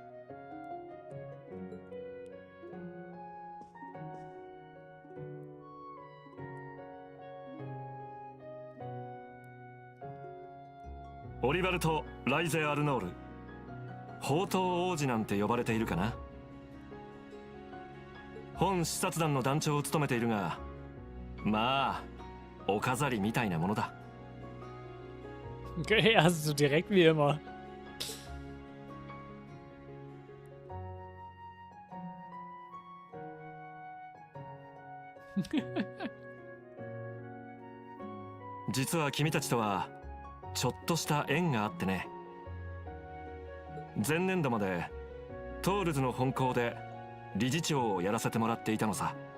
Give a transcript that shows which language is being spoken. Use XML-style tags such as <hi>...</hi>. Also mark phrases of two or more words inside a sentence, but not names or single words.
<ja>う。オリバルト・ライゼ・アルノール、宝刀王子なんて呼ばれているかな。本視察団の団長を務めているが、まあお飾りみたいなものだ。</ja> <de>Okay, also so direkt wie immer.</de> <ja>実は君たちとはちょっとした縁があってね。前年度までトールズの本校で理事長をやらせてもらっていたのさ。</ja>